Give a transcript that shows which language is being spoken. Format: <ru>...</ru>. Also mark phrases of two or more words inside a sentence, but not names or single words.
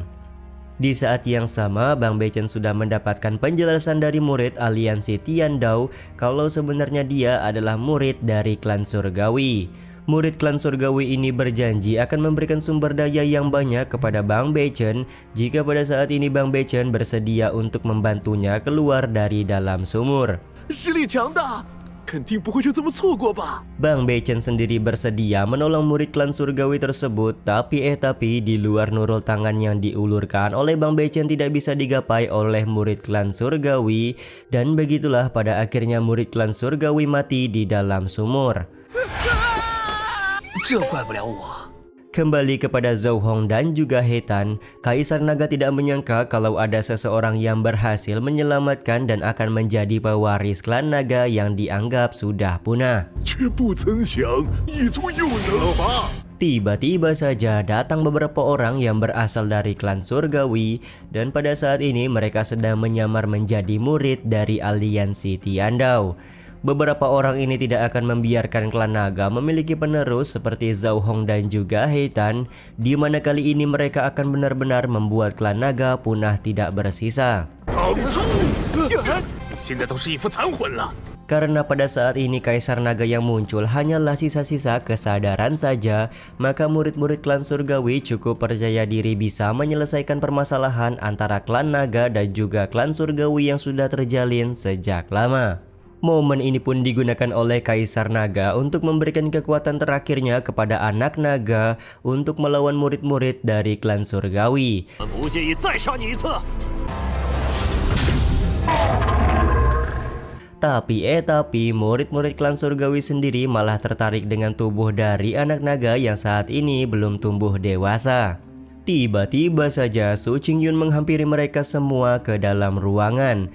<id>Di saat yang sama, Bang Beichen sudah mendapatkan penjelasan dari murid aliansi Tiandao kalau sebenarnya dia adalah murid dari klan surgawi. Murid klan surgawi ini berjanji akan memberikan sumber daya yang banyak kepada Bang Beichen jika pada saat ini Bang Beichen bersedia untuk membantunya keluar dari dalam sumur.</id> <zh>实力强大，肯定不会就这么错过吧？</zh> <id>Bang Beichen sendiri bersedia menolong murid klan surgawi tersebut, tapi di luar nurul tangan yang diulurkan oleh Bang Beichen tidak bisa digapai oleh murid klan surgawi, dan begitulah pada akhirnya murid klan surgawi mati di dalam sumur.</id> <zh>这怪不了我。</zh> <id>Kembali kepada Zhao Hong dan juga He Tan, Kaisar Naga tidak menyangka kalau ada seseorang yang berhasil menyelamatkan dan akan menjadi pewaris klan naga yang dianggap sudah punah.</id> <zh>却不曾想一族又能了吧？</zh> <id>Tiba-tiba saja datang beberapa orang yang berasal dari klan surgawi, dan pada saat ini mereka sedang menyamar menjadi murid dari aliansi Tiandao. Beberapa orang ini tidak akan membiarkan klan naga memiliki penerus seperti Zhao Hong dan juga He Tan, di mana kali ini mereka akan benar-benar membuat klan naga punah tidak bersisa.</id> <zh>挡住！现在都是一副残魂了。</zh> <id>Karena pada saat ini Kaisar Naga yang muncul hanyalah sisa-sisa kesadaran saja, maka murid-murid klan surgawi cukup percaya diri bisa menyelesaikan permasalahan antara klan naga dan juga klan surgawi yang sudah terjalin sejak lama. Momen ini pun digunakan oleh Kaisar Naga untuk memberikan kekuatan terakhirnya kepada anak naga untuk melawan murid-murid dari klan surgawi.</id> <zh>我们不介意再杀你一次。</zh> <id>Tapi murid-murid klan surgawi sendiri malah tertarik dengan tubuh dari anak naga yang saat ini belum tumbuh dewasa. Tiba-tiba saja Su Qingyun menghampiri mereka semua ke dalam ruangan.</id>